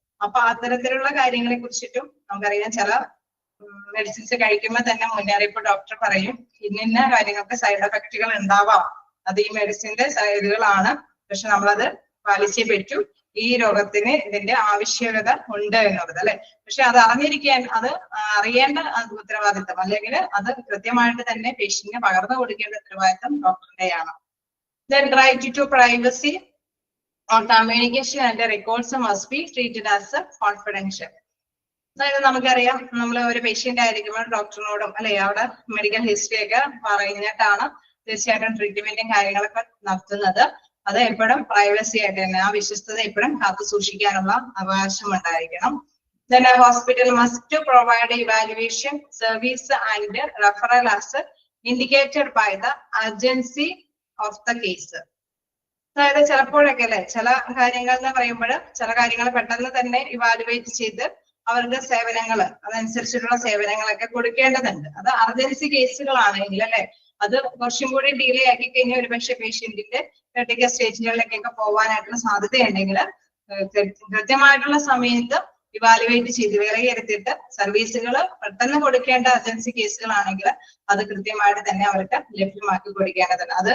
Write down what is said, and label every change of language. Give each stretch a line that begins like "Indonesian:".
Malayalam: അപ്പൊ അത്തരത്തിലുള്ള കാര്യങ്ങളെ കുറിച്ചിട്ടും നമുക്കറിയാം. ചില മെഡിസിൻസ് കഴിക്കുമ്പോൾ തന്നെ മുന്നറിയിപ്പ് ഡോക്ടർ പറയും, ഇന്ന കാര്യങ്ങൾക്ക് സൈഡ് എഫക്റ്റുകൾ ഉണ്ടാവാം, അത് ഈ മെഡിസിന്റെ സൈഡുകളാണ്, പക്ഷെ നമ്മളത് പാലിച്ചേ പറ്റൂ ഈ രോഗത്തിന് ഇതിന്റെ ആവശ്യകത ഉണ്ട് എന്നുള്ളത് അല്ലെ. പക്ഷെ അത് അറിയേണ്ട ഉത്തരവാദിത്തം അല്ലെങ്കിൽ അത് കൃത്യമായിട്ട് തന്നെ പേഷ്യന്റിന് പകർന്നു കൊടുക്കേണ്ട ഉത്തരവാദിത്തം ഡോക്ടറുടെയാണ്.
English: Then right to privacy or communication and records must be treated as confidential.
Malayalam: അതായത് നമുക്കറിയാം, നമ്മൾ ഒരു പേഷ്യന്റ് ആയിരിക്കുമ്പോൾ ഡോക്ടറിനോടും അല്ലെ അവിടെ മെഡിക്കൽ ഹിസ്റ്ററി ഒക്കെ പറഞ്ഞിട്ടാണ് തീർച്ചയായിട്ടും ട്രീറ്റ്മെന്റും കാര്യങ്ങളൊക്കെ നടത്തുന്നത്. അത് എപ്പോഴും പ്രൈവസി ആയിട്ട് തന്നെ ആ വിശ്വസ്തത എപ്പോഴും കാത്തു സൂക്ഷിക്കാനുള്ള അവകാശം ഉണ്ടായിരിക്കണം.
English: Then a hospital must provide evaluation service and referral as indicated by the urgency of the case.
Malayalam: അതായത് ചിലപ്പോഴൊക്കെ അല്ലെ ചില കാര്യങ്ങൾ എന്ന് പറയുമ്പോൾ ചില കാര്യങ്ങൾ പെട്ടെന്ന് തന്നെ ഇവാലുവേറ്റ് ചെയ്ത് അവരുടെ സേവനങ്ങൾ അതനുസരിച്ചിട്ടുള്ള സേവനങ്ങളൊക്കെ കൊടുക്കേണ്ടതുണ്ട്. അത് അർജൻസി കേസുകളാണെങ്കിൽ അല്ലെ അത് കുറച്ചും കൂടി ഡിലേ ആക്കി കഴിഞ്ഞാൽ ഒരുപക്ഷെ പേഷ്യന്റിന്റെ ക്രിട്ടിക്കൽ സ്റ്റേജുകളിലേക്കൊക്കെ പോകാനായിട്ടുള്ള സാധ്യതയുണ്ടെങ്കിൽ കൃത്യമായിട്ടുള്ള സമയത്ത് ഇവാലുവേറ്റ് ചെയ്ത് വിലയിരുത്തിയിട്ട് സർവീസുകൾ പെട്ടെന്ന് കൊടുക്കേണ്ട അർജൻസി കേസുകളാണെങ്കിൽ അത് കൃത്യമായിട്ട് തന്നെ അവർക്ക് ലഭ്യമാക്കി കൊടുക്കേണ്ടതുണ്ട്.